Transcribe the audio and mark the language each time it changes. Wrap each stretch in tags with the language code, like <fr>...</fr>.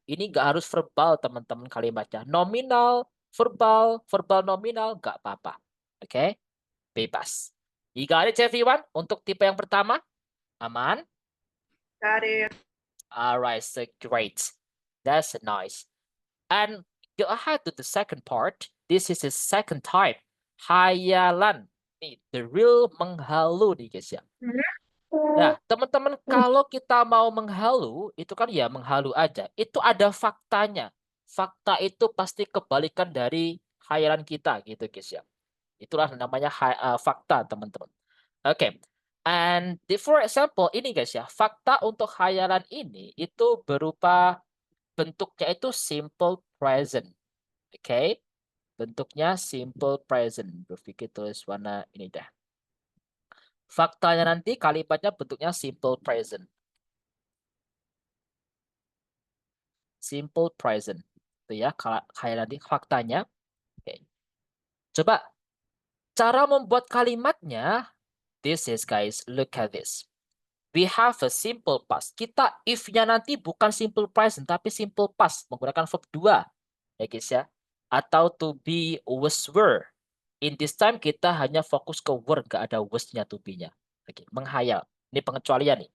<id>Ini nggak harus verbal teman-teman kalimatnya. Nominal, verbal, verbal nominal, nggak apa-apa. Oke, bebas.</id> <en>You got it everyone?</en> <id>Untuk tipe yang pertama, aman?</id> <en>Got it. Alright, so great. That's nice. And go ahead to the second part. This is the second type.</en> <id>Hayalan. Nih,</id> <en>the real menghalu nih guys ya.</en> <id>Nah, teman-teman, kalau kita mau menghalu, itu kan ya menghalu aja. Itu ada faktanya. Fakta itu pasti kebalikan dari khayalan kita gitu guys ya. Itulah namanya fakta, teman-teman. Oke.</id> <en>And for example,</en> <id>ini guys ya, fakta untuk khayalan ini itu berupa bentuknya itu simple present. Oke. Bentuknya simple present. Berpikir tulis warna ini dah. Faktanya nanti kalimatnya bentuknya simple present. Simple present. Itu ya, kayak nanti faktanya. Oke. Coba cara membuat kalimatnya.</id> <en>This is guys, look at this. We have a simple past.</en> <id>Kita if-nya nanti bukan simple present tapi simple past menggunakan verb 2. Ya guys ya. Atau to be, was, were.</id> <en>In this time</en> <id>kita hanya fokus ke were, nggak ada was-nya, to be-nya. Oke, menghayal. Ini pengecualian nih.</id>